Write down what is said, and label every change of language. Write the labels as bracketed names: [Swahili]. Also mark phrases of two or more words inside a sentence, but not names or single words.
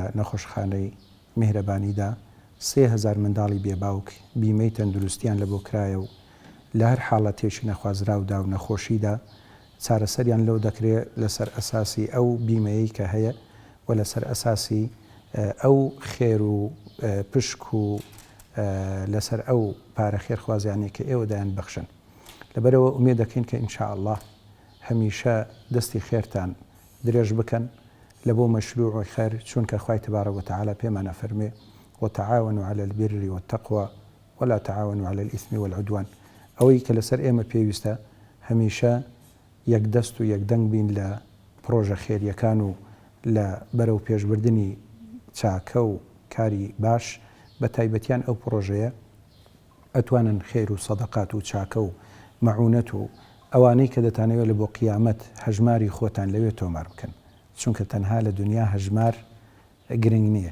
[Central Kurdish] نەخۆشخانەی میهرەبانیدا 3000 منداڵی بێباوک بیمەی تەندروستیان لە بۆ کرایە و لە هەر حاڵەتێکی نەخوازراودا و نەخۆشیدا چارەسەریان لەو دەکرێت لەسەر ئەساسی ئەو بیمەیەی کە هەیە و لەسەر ئەساسی ئەو خێر و پشک و لەسەر ئەو پارە خێرخوازیانێک کە ئێوە دایان بەخشن. لەبەرەوە ئومێد دەکەین کە ئینشاءالله هەمیشە دەستی خێرتان درێژ بکەن لە بۆ مەشروع خێر، چونکە خوای [Arabic] تبارەک وتعالى [Central Kurdish] پێمانە فەرمێ [Arabic] وتعاونوا على البر والتقوى ولا تعاونوا على الإثم والعدوان. [Central Kurdish] ئەوەی کە لەسەر ئێمە پێویستە هەمیشە یەکدەست و یەکدەنگ بین لە پرۆژە خێریەکان و لە بەرەو پێشبردننی چاکە و کاری باش، بە تایبەتیان ئەو پرۆژەیە ئەتوانن خێر و سەدەقات و چاکە و مەعونەت و ئەوانەی کە دەتانەوێت لە بۆ قیامەت هەژماری خۆتان لەوێ تۆمار بکەن، چونکە تەنها لە دنیا هەژمار گرنگ نییە.